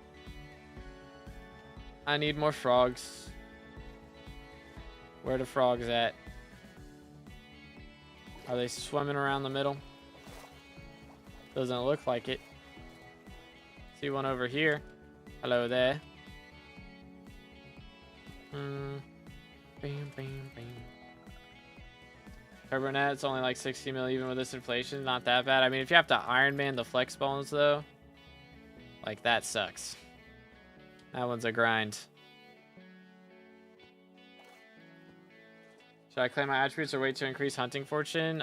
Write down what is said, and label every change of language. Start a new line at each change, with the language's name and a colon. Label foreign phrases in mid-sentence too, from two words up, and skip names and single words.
English: I need more frogs. Where are the frogs at? Are they swimming around the middle? Doesn't look like it. See one over here. Hello there. Bam, bam, bam. Turbonet, it's only like 60 mil even with this inflation. Not that bad. I mean, if you have to Iron Man the flex bones though, like that sucks. That one's a grind. Should I claim my attributes or wait to increase hunting fortune?